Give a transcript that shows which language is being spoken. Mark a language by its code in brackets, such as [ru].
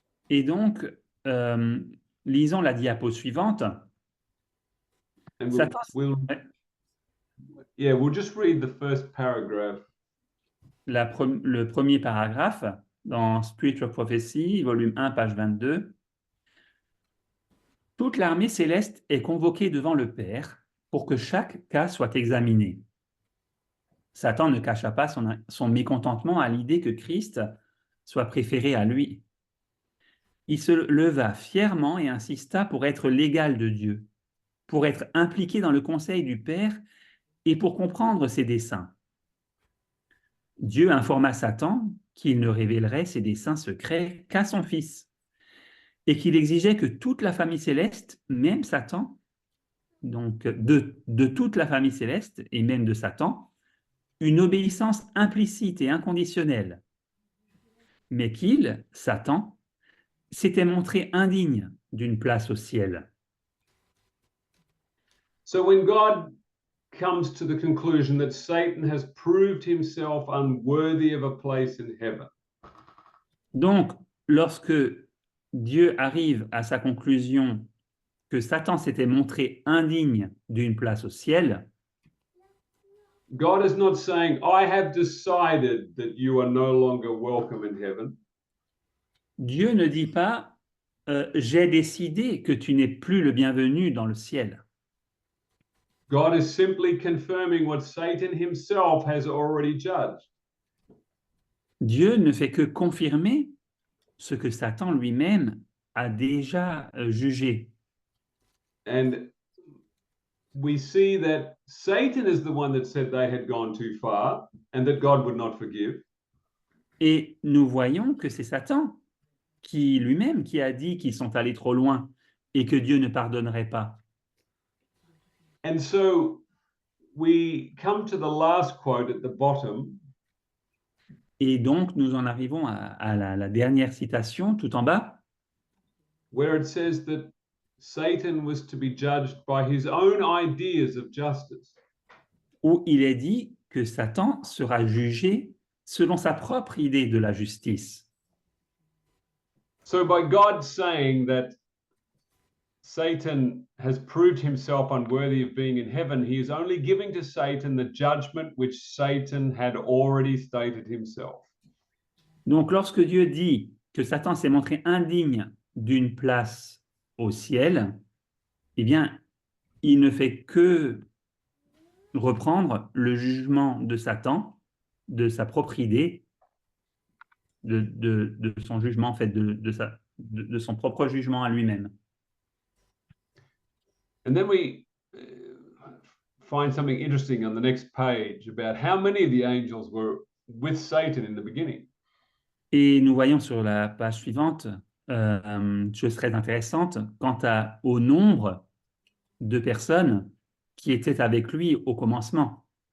[fr] Et donc, lisons la diapo suivante. [en] And Satan, we'll just read the first paragraph. [fr] le premier paragraphe dans Spirit of Prophecy, volume 1, page 22. Toute l'armée céleste est convoquée devant le Père pour que chaque cas soit examiné. Satan ne cacha pas son mécontentement à l'idée que Christ soit préféré à lui. Il se leva fièrement et insista pour être l'égal de Dieu, pour être impliqué dans le conseil du Père et pour comprendre ses desseins. Dieu informa Satan qu'il ne révélerait ses desseins secrets qu'à son Fils et qu'il exigeait que toute la famille céleste, même Satan, donc de toute la famille céleste et même de Satan, une obéissance implicite et inconditionnelle, mais qu'il, Satan, s'était montré indigne d'une place au ciel. [en] So when God comes to the conclusion that Satan has proved himself unworthy of a place in heaven. [fr] Donc, lorsque Dieu arrive à sa conclusion que Satan s'était montré indigne d'une place au ciel, [en] God is not saying, I have decided that you are no longer welcome in heaven. [fr] Dieu ne dit pas j'ai décidé que tu n'es plus le bienvenu dans le ciel. [en] God is simply confirming what Satan himself has already judged. [fr] Dieu ne fait que confirmer ce que Satan lui-même a déjà jugé. [en] And we see that Satan is the one that said they had gone too far and that God would not forgive. [fr] Et nous voyons que c'est Satan qui lui-même qui a dit qu'ils sont allés trop loin et que Dieu ne pardonnerait pas. [en] And so we come to the last quote at the bottom. [fr] Et donc, nous en arrivons à la dernière citation, tout en bas, [en] where it says that Satan was to be judged by his own ideas of justice. [fr] où il est dit que Satan sera jugé selon sa propre idée de la justice. [en] So by God saying that Satan has proved himself unworthy of being in heaven, he is only giving to Satan the judgment which Satan had already stated himself. [fr] Donc, lorsque Dieu dit que Satan s'est montré indigne d'une place au ciel, eh bien, il ne fait que reprendre le jugement de Satan, de sa propre idée, de son jugement, en fait, de son propre jugement à lui-même. [en] And then we find something interesting on the next page about how many of the angels were with Satan in the beginning. [fr] Et nous voyons sur la page suivante chose très intéressante quant au nombre de personnes qui étaient avec lui au commencement.